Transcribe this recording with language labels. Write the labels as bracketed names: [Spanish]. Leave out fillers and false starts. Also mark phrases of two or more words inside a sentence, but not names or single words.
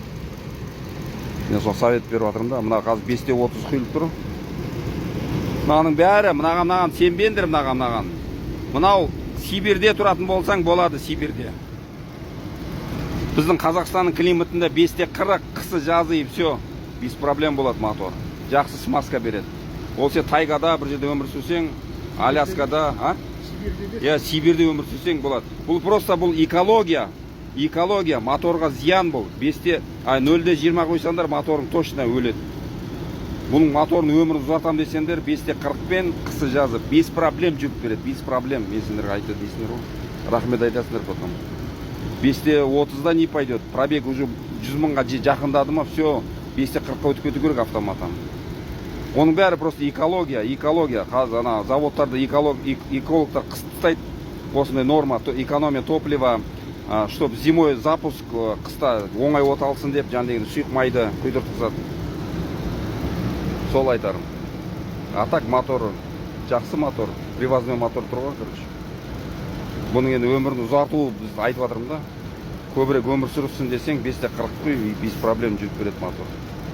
[Kazakh] Мен сол совет беріп жатырмын да. Мына қазір 5-те 30 құйылып тұр. Мынаның бәрі, мынаған сенбеңдер, мынаған. Мынау Сибирьде тұратын болсаң болады, Сибирьде. Біздің Қазақстанның климатында 5-те 40, қысы жазы [Russian] и все, без проблем [Kazakh] болады мотор. Жақсы смазка береді. Ол сен тайгада бір жерде өмір сүрсең, Аляскада, Сибирьде өмір сүрсең болады. Бұл просто бұл экология, моторға зиян бұл. 0-те 20 қойсаңдар моторың точно өледі. Бұның моторын өмірін ұзартам десеңдер, 5-те 40-пен қысы жазы [Russian] без проблем [Kazakh] жүріп береді, [Russian] без проблем. [Kazakh] Мен сендерге айтады дейсіңдер ғой. Рахмет айтасыңдар потом. 5-те 30-да [Russian] не пойдет. Пробег уже [Kazakh] 100 мыңға жақындады ма, все, 5-те 40-қа өтіп кету керек автоматом. Оның бәрі [Russian] просто экология. [Kazakh] Қазір ана заводтарды экологтар қыстайды. Осындай норма, [Russian] экономия топлива, чтоб зимой запуск [Kazakh] қыста оңай от алсын деп, жан деген сұйық майды құйдыртқызады. Сол айтарым. [Russian] А так [Kazakh] мотор, жақсы мотор, [Russian] привозной мотор [Kazakh] тұр ғой, короче. Бұның енді өмірін ұзарту біз айтып жатырмын да. Көбірек өмір сүрсін десең, 5-те 40 құй, [Russian] без проблем [Kazakh] жүріп береді мотор.